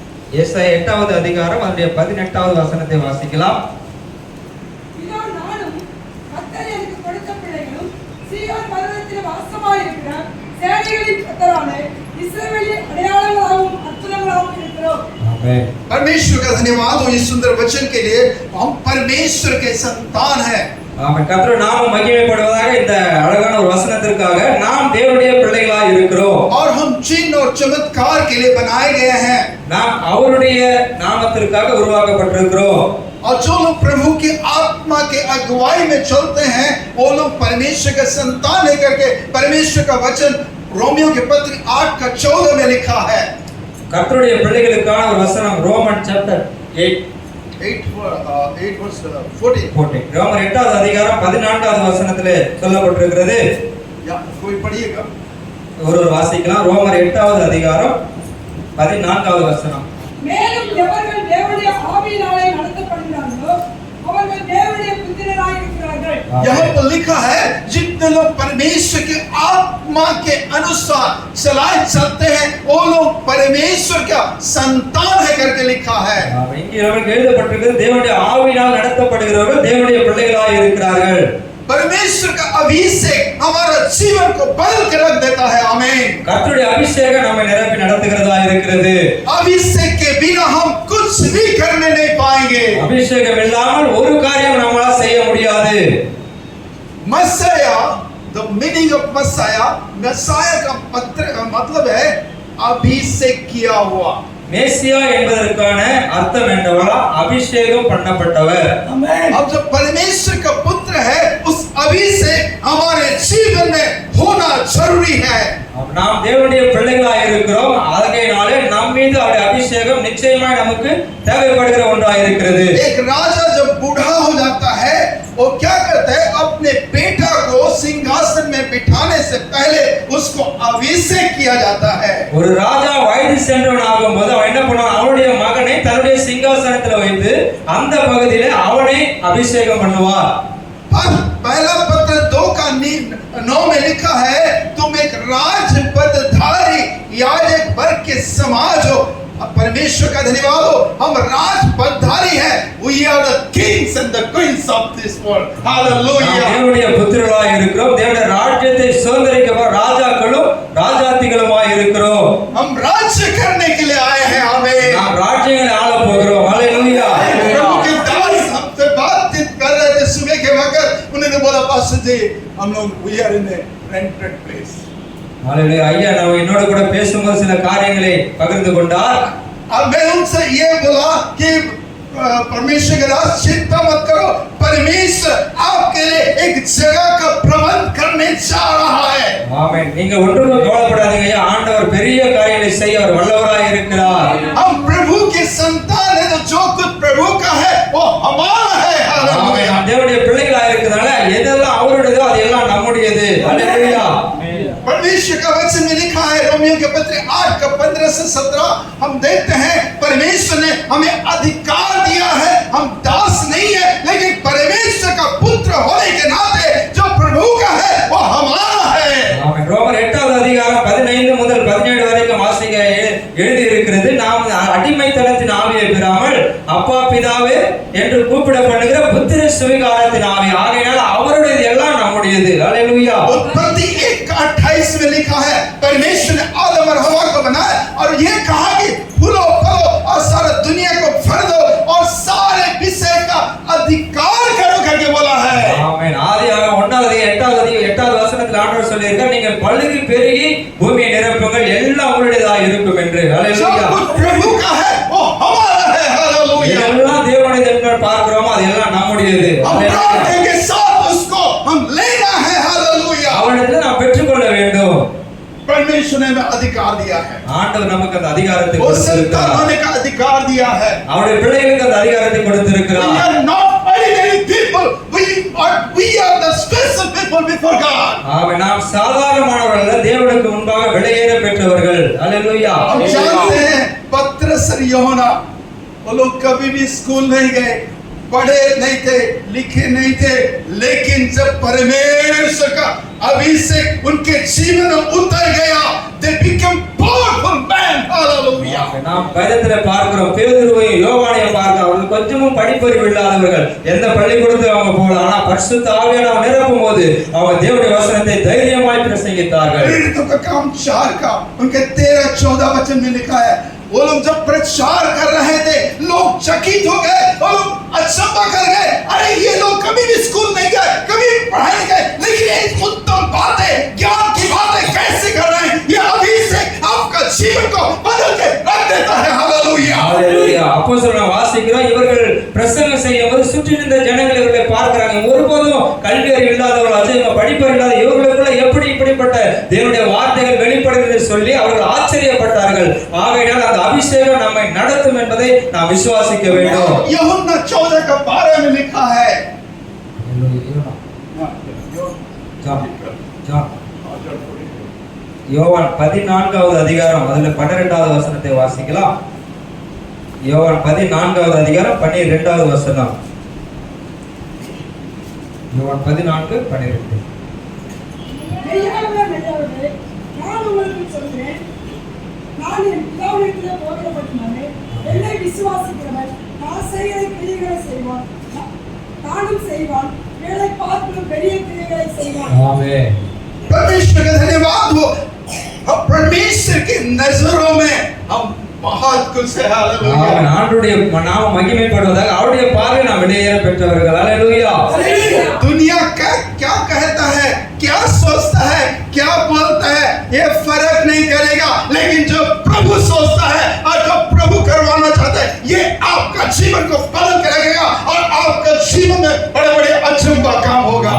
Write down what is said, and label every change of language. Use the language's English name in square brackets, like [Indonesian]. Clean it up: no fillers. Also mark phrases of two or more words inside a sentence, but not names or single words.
[Tamil] ஏசாயா 8வது அதிகாரம் அதனுடைய 18வது வசனத்தை வாசிக்கலாம். இதோ நானும் கர்த்தர் எனக்கு கொடுத்த பிள்ளைகளும் சீயோன் பர்வதத்தில் வாசமாயிருக்கிற சேனைகளின் கர்த்தரான இஸ்ரவேலின் அடையாளங்களாகவும் அற்புதங்களாகவும் இருக்கிறோம். ஆமென். [Hindi] परमेश्वर का धन्यवाद हो इस सुंदर वचन के लिए। हम परमेश्वर के संतान हैं। [Tamil] ஆமென். கர்த்தருடைய நாமம் மகிமைப்படுவதாக இந்த அழகான ஒரு வசனத்திற்காக நாம் தேவனுடைய பிள்ளைகளாய் இருக்கிறோம். [Hindi] और हम चिन्ह और चमत्कार के लिए बनाए गए हैं। [Tamil] நாம் அவருடைய நாமத்திற்காக உருவாக்கப்பட்டிருக்கிறோம். [Hindi] और जो लोग प्रभु की आत्मा के अगुवाई में चलते हैं वो लोग परमेश्वर का संतान है करके परमेश्वर का वचन रोमियो के पत्र 8:14 में लिखा है। [Tamil] கர்த்தருடைய பிள்ளைகளுக்கான ஒரு வசனம் [English] Roman chapter [Tamil] 8 verse 14 ரோமர் 8வது அதிகாரம் 14வது வசனத்திலே சொல்லப்பட்டிருக்கிறது. [Hindi] या कोई पढ़िएगा। [Tamil] ஒரு வாசிக்கலாம். ரோமர் 8வது அதிகாரம் 14வது வசனம். மேலும் எவர்கள் தேவனுடைய ஆவியினாலே நடத்தப்படுகிறார்களோ அவர்கள் தேவனுடைய புத்திரராய் இருக்கிறார்கள். [Hindi] यहाँ पर लिखा है जितने लोग परमेश्वर के आत्मा के अनुसार चलाए चलते हैं वो लोग परमेश्वर का संतान है करके लिखा है। [Tamil] இங்கே நமக்கு எழுதப்பட்டிருக்கிறது தேவனுடைய ஆவியினால் நடத்தப்படுகிறவர்கள் தேவனுடைய பிள்ளைகளாய் இருக்கிறார்கள். [Hindi] परमेश्वर का अभिषेक हमारा जीवन को बदल के रख देता है। आमीन। [Tamil] கர்த்தருடைய அபிஷேகம் நம்மை நிரப்பி நடத்துகிறதா இருக்கிறது. [Hindi] अभिषेक के बिना हम कुछ भी करने नहीं पाएंगे। [Tamil] அபிஷேகம் இல்லாமல் ஒரு காரியம் நம்மால செய்ய முடியாது. [Hindi] मसाया, [English] the meaning of [Hindi] मसाया, मसाया का मतलब है अभिषेक किया हुआ। [Tamil] மேசியா என்பதற்கான அர்த்தம் என்னவென்றா அபிஷேகம் பண்ணப்பட்டவர். [Hindi] आमीन। अब जो परमेश्वर का पुत्र है उस अभिषेक हमारे जीवन में होना जरूरी है। [Tamil] நாம் தேவனுடைய பிள்ளைகளாய் இருக்கிறோம். ஆகையினாலே நம் மீது அவருடைய அபிஷேகம் நிச்சயமாய் நமக்கு தேவைப்படுகிற ஒன்றாய் இருக்கிறது. [Hindi] एक राजा जब बूढ़ा हो जाता है वो क्या करता है अपने बेटा को सिंहासन में बिठाने से पहले उसको अभिषेक किया जाता है। [Tamil] ஒரு ராஜா வயது சென்றவன் ஆகும்போது அவன் என்ன பண்ணுவான் அவனுடைய மகனை தன்னுடைய சிங்காசனத்தில் வைத்து அந்த பகுதியிலே அவனை அபிஷேகம் பண்ணுவார். [Hindi] पहला पत्र 2:9 में लिखा है तुम एक राज पदधारी याजक वर्ग के समाज हो। परमेश्वर का धन्यवाद हो हम राज पदधारी हैं। [English] We are the kings and the queens of this world. Hallelujah. [Tamil] தேவனுடைய புத்திரர்களாய் இருக்கிறோம். தேவனுடைய ராஜ்யத்தை சுதந்தரிக்க ராஜாக்களும் ராஜாத்திகளுமாய் இருக்கிறோம். [Hindi] हम राज्य करने के लिए आए हैं। आमीन। [Tamil] நாம் ராஜ்யங்களை ஆள போகிறோம். ஹalleluya. [Hindi] प्रभु के दास हमसे बातचीत कर रहे थे सुबह के वक्त उन्होंने बोला पास्टर जी हम लोग [English] we are in a rented place। [Tamil] ஹalleluya. ஐயா நான் என்னோட கூட பேசும்போது சில காரியங்களை பகிர்ந்து கொண்டார். [Hindi] अब मैं उनसे ये बोला कि परमेश्वर के दास चिंता मत करो परमेश्वर आपके लिए एक जगह का प्रबंध करने जा रहा है। [Tamil] ஆமென். நீங்க ஒன்றுக்கும் கவலைப்படாதீங்க ஐயா. ஆண்டவர் பெரிய காரியங்களை செய்ய அவர் வல்லவராய் இருக்கிறார். [Hindi] हम प्रभु के संतान है तो जो कुछ प्रभु का है वो हमारा है। [Tamil] ஆமென். நாம் தேவனுடைய பிள்ளைகளாய் இருக்கிறதால எதெல்லாம் அவருடையதோ அதெல்லாம் நம்முடையது. ஹalleluya. [Hindi] परमेश्वर का वचन में लिखा है रोमियो के पत्र 8:15 से 17 हम देखते हैं परमेश्वर ने हमें अधिकार दिया है। हम दास नहीं है लेकिन परमेश्वर का पुत्र होने के नाते जो प्रभु का है वो हमारा है। [Tamil] ஆமென். ரோமர் 8வது அதிகாரம் 15 முதல் 17 வரைக்கும் வாசிக்க எழுதி இருக்கிறது. நாம் அடிமைத்தனத்தின் ஆவியை பெறாமல் அப்பா பிதாவே என்று கூப்பிடப்படுகிற புத்திர சுவிகாரத்தின் ஆவி. ஆகையால் அவருடையது எல்லாம் நம்முடையது. ஹalleluya. [Hindi] उत्पत्ति 1:28 में लिखा है परमेश्वर ने आदम और हवा को बनाया और ये कहा कि फूलो फलो और सारा दुनिया को भर दो और सारे विषय का अधिकार करो करके बोला है। [Tamil] ஆமென். ஆதியாகமம் 1:8 வசனத்தில் ஆண்டவர் சொல்லியிருக்கார் நீங்கள் பலுகி பெருகி பூமியை நிரப்புங்கள் எல்லாம் உங்களுடையதாக இருக்கும் என்று. ஹalleluya. [Hindi] जो कुछ प्रभु का है वो हमारा है। हालेलुया। [Tamil] எல்லாம் தேவனுடையது என்று பார்க்கிறோமோ அதெல்லாம் நம்முடையது. [Hindi] हम प्रार्थना के साथ उसको हम लेना है। हालेलुया। [Tamil] அவரிடத்தில் நாம் பெற்றுக்கொள்ள வேண்டும். [Hindi] परमेश्वर ने हमें अधिकार दिया है। [Tamil] ஆண்டவர் நமக்கு அந்த அதிகாரத்தை [Hindi] वो संतान [Tamil] கொடுத்திருக்கிறார். [Hindi] होने का अधिकार दिया है। [Tamil] அவருடைய பிள்ளைகளுக்கு அந்த அதிகாரத்தை [English] We [Tamil] கொடுத்திருக்கிறார். [English] are not ordinary people. We are the special people before God. [Tamil] ஆமென். நாம் சாதாரணமானவர்கள் அல்ல, தேவனுக்கு முன்பாக விலையேற பெற்றவர்கள். ஹalleluya. [Hindi] हम जानते हैं पत्रस और यूहन्ना वो लोग कभी भी स्कूल नहीं गए, पढ़े नहीं थे, लिखे नहीं थे, लेकिन जब परमेश्वर का अभिषेक उनके जीवन में उतर गया [English] they became powerful spiritual man. Hallelujah. [Tamil] நாம் வேதத்துல பார்க்கிறோம், பேதுருவையும் யோவானையும் பார்க்கிறோம். அவர்கள் கொஞ்சமும் படிப்பறிவு இல்லாதவர்கள், எந்த பள்ளிக்கூடத்தில் அவங்க போல, ஆனா பரிசுத்த ஆவியானவர் நிரப்பும் போது அவங்க தேவனுடைய வசனத்தை தைரியமாய் பிரசங்கித்தார்கள். [Hindi] प्रेरितों का काम 4 का उनके 13-14 वचन में लिखा है, वो लोग जब प्रचार कर रहे थे लोग चकित हो गए और अचंभा कर गए, अरे ये लोग कभी भी स्कूल नहीं गए, कभी पढ़ाई नहीं गए, लेकिन ये उत्तम बातें, ज्ञान की बातें कैसे कर रहे हैं, ये अभी से आपका जीवन को बदल के रख देता है. हालेलुया. [Tamil] ஹalleluya. அப்போஸ்தலனை வாசிக்கிறோம், இவர்கள் பிரசங்கம் செய்யும்போது சுற்றி இருந்த ஜனங்கள் இவர்களை பார்க்கறாங்க. ஒருபோதும் கல்வி அறிவு இல்லாதவர்கள், இவங்க படிப்பறிவு இல்லாத இவர்களுக்குள்ள எப்படி இப்படிப்பட்ட தேவனுடைய வார்த்தைகள் வெளிப்படுகிறது சொல்லி அவர்கள் ஆச்சரியப்பட்டார்கள். ஆகையால் அந்த அபிஷேகம் நம்மை நடத்தும் என்பதை நாம் விசுவாசிக்க வேண்டும். [Hindi] यूहन्ना 14 का 12 में लिखा है. [Tamil] யோவான் 14வது அதிகாரம் அதுல 12வது வசனத்தை வாசிக்கலாம். யோவான் 14வது அதிகாரம் 12வது வசனம். யோவான் 14:12. மெய்யாகவே மெய்யாகவே நான் உங்களுக்கு சொல்கிறேன், நான் என் பிதாவினிடத்திலே போகிறபடினாலே என்னை விசுவாசிக்கிறவன் நான் செய்கிற கிரியைகளை செய்வான், நானும் செய்வான், வேலை பார்க்கும் பெரிய கிரியைகளை செய்வான். ஆமென். [Hindi] परमेश्वर का धन्यवाद हो, हम परमेश्वर की नजरों में हम बहुत कुछ है. हालेलुया. [Tamil] ஆண்டவருடைய நாம மகிமைப்படுவதாக அவருடைய பார்வை நாம் விலையேற பெற்றவர்கள். ஹalleluya. [Hindi] दुनिया क्या क्या कहता है, क्या सोचता है, क्या बोलता है, ये फर्क नहीं करेगा, लेकिन जो प्रभु सोचता है और जो प्रभु करवाना चाहता है, ये आपका जीवन को बदल के रखेगा और आपका जीवन में बड़े-बड़े अचंभा काम होगा.